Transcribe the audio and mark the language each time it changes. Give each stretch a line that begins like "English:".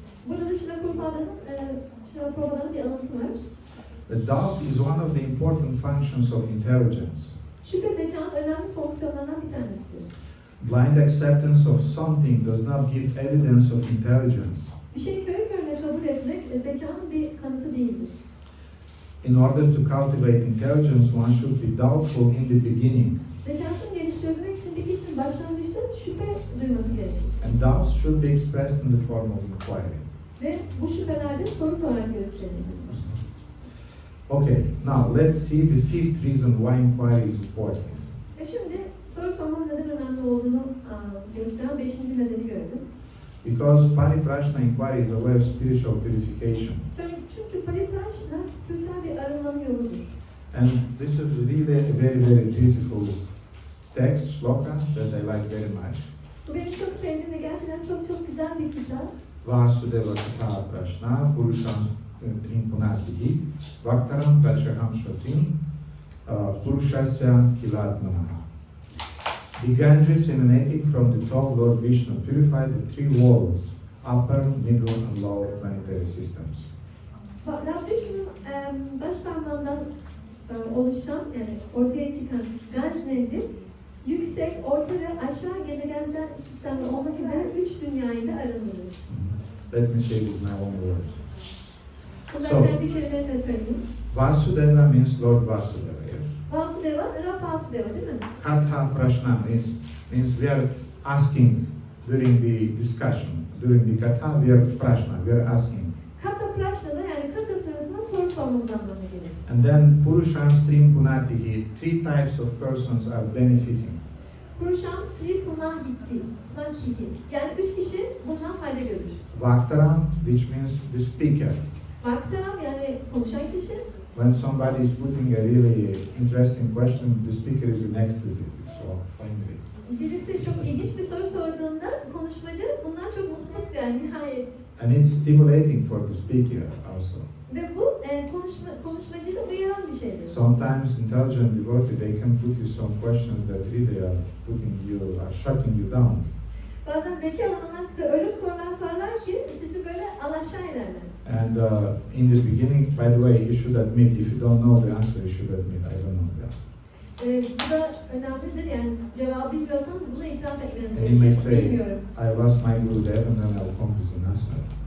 Turkish: Burada da Şila Prabhupāda'nın bir anlatı var.
English: the doubt is one of the important functions of intelligence.
Turkish: Şüphe zekanın önemli fonksiyonlarından bir tanesidir.
English: Blind acceptance of something does not give evidence of intelligence.
Turkish: Bir şeyi körü körüne kabul etmek zekanın bir kanıtı değildir.
English: in order to cultivate intelligence, one should be doubtful in the beginning,
Turkish: Zekasını geliştirmek için bir kişinin başlangıçta şüphe duyması gerekir.
English: and doubts should be expressed in the form of inquiry.
Turkish: Ve bu şüphelerde soru sorarak gösterilir.
English: Okay, now let's see the fifth reason why inquiry is important.
Turkish: Şimdi soru sormanın neden önemli olduğunu gösteren 5. nedeni görelim.
English: Because Pariprashna inquiry is a way of spiritual purification.
Turkish: Çünkü Pariprashna spiritüel bir arınma yoludur.
English: And this is really a very, very beautiful text, shloka, that I like very much.
Turkish: Bu benim çok sevdiğim ve gerçekten çok çok güzel bir kitap.
Sanskrit: Vasudeva Katha Prashna, Purusham Trimpunatihi, Vaktaram Prachaham Shotim, Purushasya Kilatmanaha.
English: The Ganges emanating from the top Lord Vishnu purified the three worlds, upper, middle, and lower planetary systems.
Turkish: Vishnu'nun baş parmağından oluşan, yani ortaya çıkan Ganj Nehri, yüksek, orta ve aşağı gezegenlerden olmak üzere 3 dünyayı da arındırır.
English: Let me say it with my own words.
Turkish: Bunları
English: So-
Turkish: kendi kelimelerle söyleyeyim.
English: Vasudeva means Lord Vasudeva, yes.
Turkish: Vasudeva, Vasudeva değil mi?
English: Katha Prashna means we are asking during the discussion, during the Katha, we are Prashna, we are asking.
Turkish: Kata Prashna'da yani kata sırasında soru sormamız anlamına gelir.
English: And then
Sanskrit: Purusham Strim Punatihi,
English: three types of persons are benefiting.
Sanskrit: Purusham Stri Punahiti,
Turkish: yani 3 kişi bundan fayda görür.
English: Vaktaram, which means the speaker.
Turkish: Vaktaram yani konuşan kişi.
English: When somebody is putting a really interesting question, the speaker is in ecstasy. So, finally.
Turkish: Birisi çok ilginç bir soru sorduğunda konuşmacı bundan çok mutluluk yani nihayet.
English: And it's stimulating for the speaker also.
Turkish: Ve bu konuşmacıyı da uyaran bir şeydir.
English: Sometimes intelligent devotee, they can put you some questions that really are shutting you down.
Turkish: Bazen zeki olanlar size öyle sorular sorarlar ki sizi böyle alaşağı ederler.
English: And in the beginning, by the way, you should admit, if you don't know the answer, you should admit, I don't know the answer.
Turkish: Bu da önemlidir yani cevabı bilmiyorsanız buna itiraf etmeniz
English: And you may
Turkish: gerekiyor.
English: say,
Turkish: Bilmiyorum.
English: I lost my Gurudev, and then I'll come with an answer.